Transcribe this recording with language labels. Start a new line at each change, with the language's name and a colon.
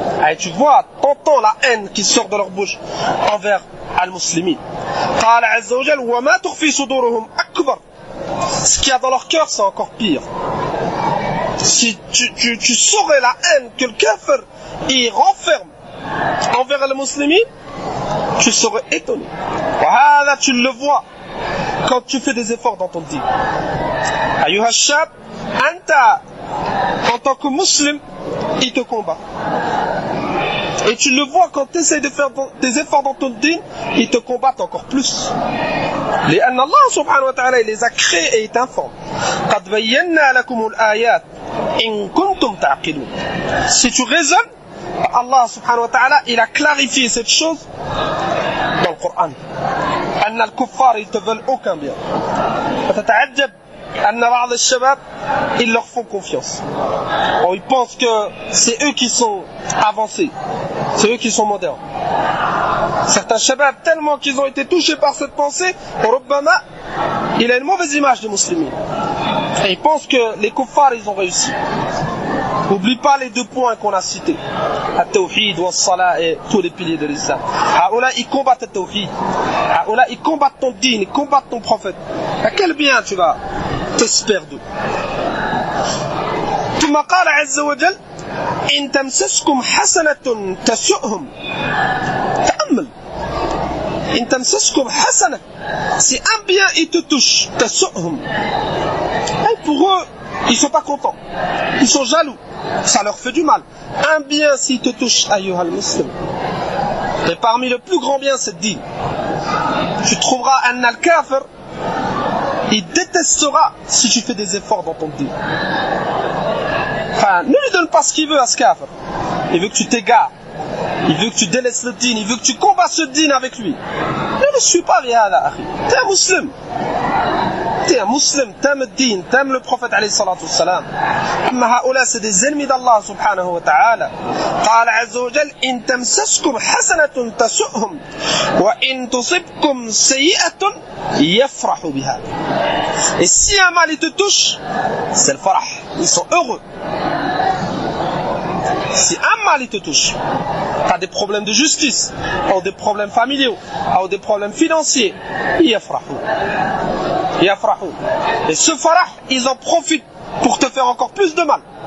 French: Et tu vois, t'entends la haine qui sort de leur bouche envers al-muslimin.
Arabic: قال عز وجل وما تخفي صدورهم أكبر.
French: Ce qu'il y a dans leur cœur, c'est encore pire. Si tu saurais la haine que le kafir il renferme envers les musulmans, tu serais étonné. Voilà, tu le vois quand tu fais des efforts dans ton dîn.
Arabic: Ayyuha shab, anta,
French: en tant que musulman, il te combat. Et tu le vois quand tu essaies de faire des efforts dans ton dîn, ils te combattent encore plus.
Arabic: لأن الله سبحانه وتعالى
French: il les a créés et il t'informe.
Arabic: قد بينا لكم الآيات إن كنتم تعقلون.
French: Si tu raisonnes, Allah subhanahu wa ta'ala il a clarifié cette chose dans le Coran.
Arabic: أن الكفار
French: ils te veulent aucun bien.
Arabic: فتتعجب أن بعض الشباب
French: ils leur font confiance. Ils pensent que c'est eux qui sont avancés, c'est eux qui sont modernes. Certains shabab, tellement qu'ils ont été touchés par cette pensée, Rubbama, il a une mauvaise image des musulmans. Et ils pensent que les kuffars, ils ont réussi. N'oublie pas les 2 points qu'on a cités.
Arabic: At-tawhid wa as-salat
French: et tous les piliers de l'islam. Haoula, ils combattent le tawhid. Haoula, ils combattent ton dîn, ils combattent ton prophète. À quel bien tu vas t'espérer d'eux?
Arabic: ثم قال عز وجل إن تمسسكم حسنة تسؤهم. تأمل. إن تمسسكم حسنة.
French: Si un bien il te touche,
Arabic: تسؤهم.
French: Et pour eux, ils sont pas contents. Ils sont jaloux. Ça leur fait du mal. Un bien s'il te touche,
Arabic: ayyuhal muslim.
French: Et parmi le plus grand bien, c'est dit. Tu trouveras un al-kafir. Il détestera si tu fais des efforts dans ton dîn. Enfin, ne lui donne pas ce qu'il veut à ce kafir. Il veut que tu t'égares. Il veut que tu délaisses le dîn. Il veut que tu combats ce dîn avec lui. Ne le suis pas, Riyada. T'es un musulman. T'es un musulman. T'aimes le dîn. T'aimes le prophète alayhi salatu wassalam.
Arabic: Amma haoula,
French: c'est des ennemis d'Allah subhanahu wa ta'ala.
Arabic: قال عز وجل إن تمسسكم حسنة تسؤهم وإن تصبكم سيئة يفرحوا بها.
French: Et si un mal il te touche, c'est le farah. Ils sont heureux. Si un mal il te touche, tu as des problèmes de justice, ou des problèmes familiaux, ou des problèmes financiers, yafrahou. Et ce farah, ils en profitent pour te faire encore plus de mal.